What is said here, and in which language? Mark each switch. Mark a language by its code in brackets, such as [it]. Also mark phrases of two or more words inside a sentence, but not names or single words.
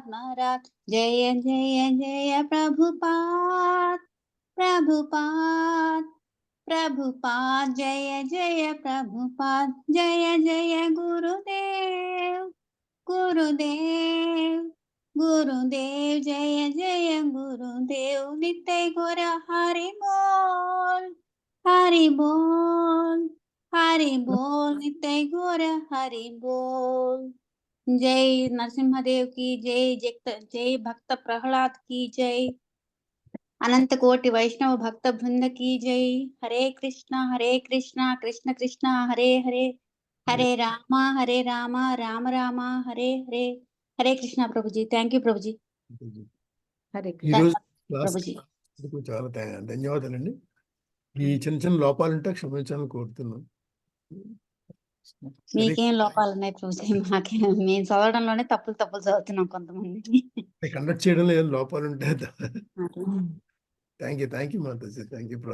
[hi] महाराज जय जय जय प्रभुपाद प्रभुपाद प्रभुपाद जय जय प्रभुपाद जय जय गुरुदेव गुरुदेव गुरुदेव जय जय गुरुदेव नित्य गौर हरि बोल हरि बोल हरि बोल नित्य गौर हरि बोल. जय नरसिंहदेव की जय. जय भक्त प्रहलाद की जय. अनंत कोटि वैष्णव भक्त वृंद की जय. [sa] हरे कृष्णा कृष्ण कृष्ण हरे हरे हरे राम राम राम हरे हरे. [hi] हरे कृष्णा प्रभु जी. [en] thank you [hi] प्रभु जी. हरे [te] ఈరోజు [hi] प्रभु जी. [te] క్లాస్కి చాలా ధన్యవాదాలండి. ఈ చిన్న చిన్న లోపాలు ఉంటే క్షమించాలని కోరుతున్నాను. మీకేం లోపాలు ఉన్నాయి ప్రభుజీ? మాకే మేము చదవడంలోనే తప్పులు చదువుతున్నాం కొంతమంది. కండక్ట్ చేయడంలో ఏం లోపాలు ఉంటాయి. [en] thank you [te] మాతాజీ. [en] thank you